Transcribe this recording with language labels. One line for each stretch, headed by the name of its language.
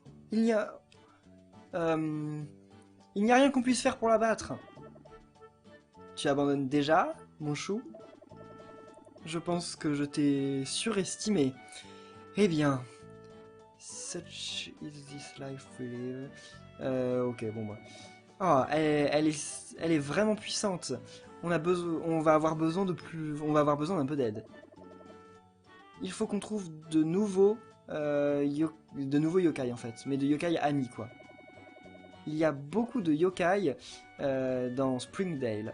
French: Il n'y a... il n'y a rien qu'on puisse faire pour la battre. Tu abandonnes déjà, mon chou? Je pense que je t'ai surestimé. Eh bien...
English: Such is this life really...
French: ok, bon bah... Oh, elle est vraiment puissante. On va avoir besoin d'un peu d'aide. Il faut qu'on trouve de nouveaux yokai en fait, mais de yokai amis quoi. Il y a beaucoup de yokai dans Springdale.